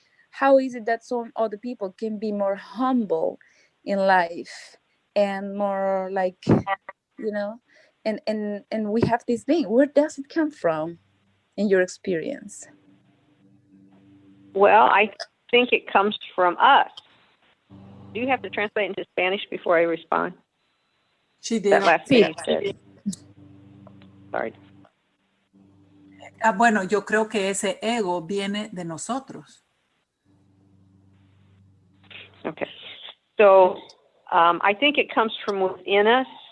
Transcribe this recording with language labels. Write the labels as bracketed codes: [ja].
[en] How is it that some other people can be more humble in life and more like, and we have this thing. Where does it come from in your experience? Well, I think it comes from us. Do you have to translate into Spanish before I respond? She did. That last thing you said. Sorry. [es] Bueno, yo creo que ese ego viene de nosotros. [en] Okay. So I think it comes from within us.